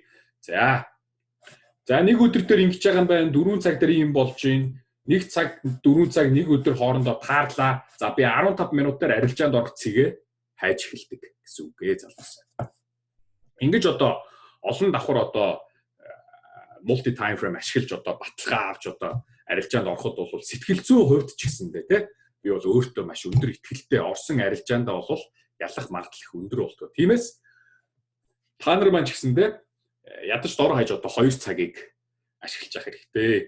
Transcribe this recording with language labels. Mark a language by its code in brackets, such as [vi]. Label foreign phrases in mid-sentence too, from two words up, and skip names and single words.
[mn] За нэг өдөр дээр ингэж байгаа юм байна. 4 цаг дээр юм болж байна. 1 цаг 4 цаг нэг өдөр хоорондоо таарлаа. За би 15 минут дээр арилжаанд орох цэгээ хайж эхэлдэг гэсэн үг ээ залуусаа. Ингэж одоо олон давхар одоо [en] multi time frame [mn] ашиглаж одоо баталгаа авч одоо арилжаанд ороход бол сэтгэл зүйн хувьд ч гэсэндээ тий би бол өөртөө маш өндөр итгэлтэй орсон арилжаандаа бол ялах магадлал их өндөр болтгоо. Тиймээс та нар маань ч гэсэндээ ядаж дор хаяж одоо 2 цагийг ашиглаж явах хэрэгтэй.